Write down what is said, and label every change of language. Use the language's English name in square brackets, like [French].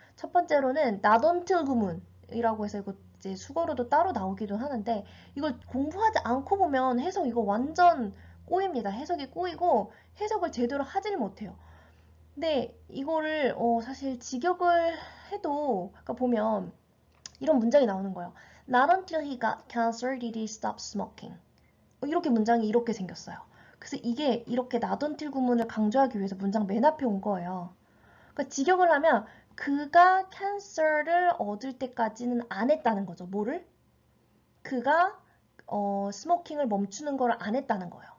[Korean] 첫 번째로는 not until 구문이라고 해서 이거 이제 수거로도 따로 나오기도 하는데 이걸 공부하지 않고 보면 해석 이거 완전 꼬입니다. 해석이 꼬이고 해석을 제대로 하질 못해요. 근데 이거를 사실 직역을 해도 아까 보면 이런 문장이 나오는 거예요. [English] Not until he got cancer did he stop smoking. [Korean] 이렇게 문장이 이렇게 생겼어요. 그래서 이게 이렇게 나돈틸 구문을 강조하기 위해서 문장 맨 앞에 온 거예요. 그러니까 직역을 하면 그가 캔서를 얻을 때까지는 안 했다는 거죠. 뭐를? 그가 스모킹을 멈추는 걸 안 했다는 거예요.